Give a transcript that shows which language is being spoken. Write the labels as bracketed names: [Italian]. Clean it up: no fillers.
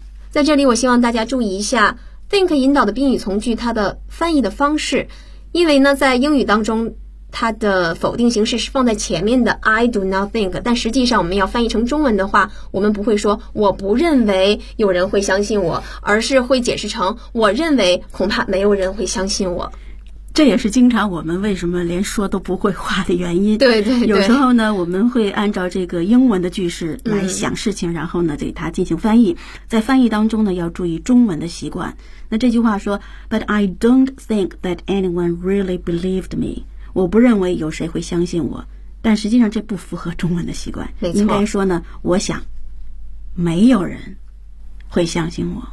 [Chinese] 在这里我希望大家注意一下 think 引导的宾语从句它的翻译的方式，因为呢在英语当中它的否定形式是放在前面的 [English] I do not think， [Chinese] 但实际上我们要翻译成中文的话，我们不会说我不认为有人会相信我，而是会解释成我认为恐怕没有人会相信我。这也是经常我们为什么连说都不会话的原因。对对对。有时候呢我们会按照这个英文的句式来想事情，然后呢对它进行翻译。在翻译当中呢要注意中文的习惯。那这句话说 [English] But I don't think that anyone really believed me. [Chinese] 我不认为有谁会相信我。但实际上这不符合中文的习惯。没错。应该说呢我想没有人会相信我。